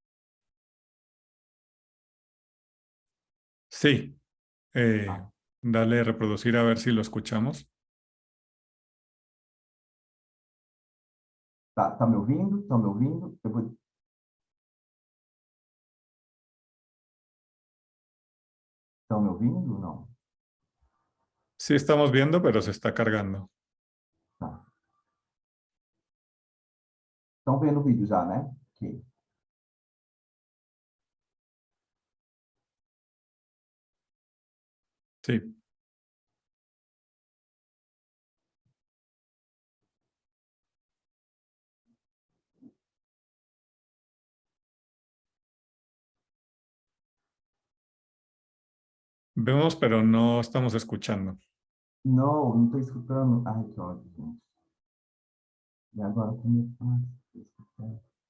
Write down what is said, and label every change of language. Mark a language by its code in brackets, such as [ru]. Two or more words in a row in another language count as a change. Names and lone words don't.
[es] Sí. Ah, Dale a reproducir a ver si lo escuchamos. [pt] tá me ouvindo? Estão me ouvindo? Estão me ouvindo? Não. [es] Sí estamos viendo, pero se está cargando. [pt] Tá. Estão vendo o vídeo já, né? Ok. [es] Sí. Vemos, pero no estamos escuchando. [pt] Não estou escutando. Ai, que ódio, gente. E agora, como eu faço?